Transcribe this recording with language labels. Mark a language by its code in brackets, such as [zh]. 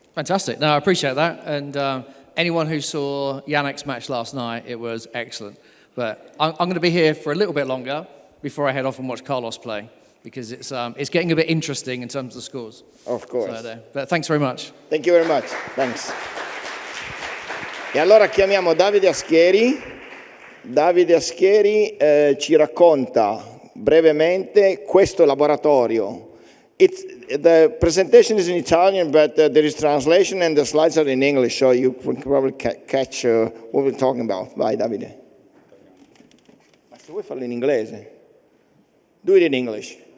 [en] Fantastic. No, I appreciate that. And anyone who saw Yannick's match last night, it was excellent. But I'm going to be here for a little bit longer before I head off and watch Carlos play, because it's getting a bit interesting in terms of the scores. Of course. So, but thanks very much. Thank you very much. Thanks. [it] E allora chiamiamo Davide Ascheri. Davide Ascheri ci racconta brevemente questo laboratorio. [en] The presentation is in Italian, but there is translation and the slides are in English, so you can probably catch what we're talking about. [it] Vai, Davide. Ma se vuoi farlo in inglese, [en] do it in English.